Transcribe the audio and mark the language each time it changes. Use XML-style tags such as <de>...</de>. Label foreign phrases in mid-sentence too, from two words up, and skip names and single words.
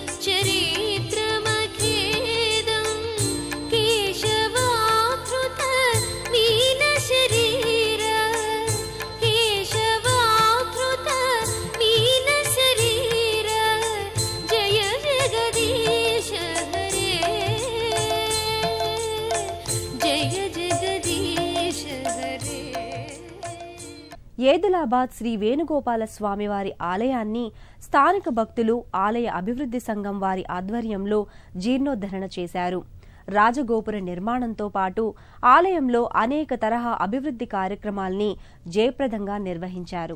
<sa>चरित्रमखेदं केशवाकृत मीनशरीर केशवाकृत मीनशरीर जय जगदीश हरे जय जगदीश हरे.</sa> <te>ఏదులాబాద్ శ్రీ వేణుగోపాల స్వామివారి ఆలయాన్ని స్థానిక భక్తులు ఆలయ అభివృద్ధి సంఘం వారి ఆధ్వర్యంలో జీర్ణోద్ధరణ చేశారు. రాజగోపుర నిర్మాణంతో పాటు ఆలయంలో అనేక తరహా అభివృద్ధి కార్యక్రమాల్ని జయప్రదంగా నిర్వహించారు.</te>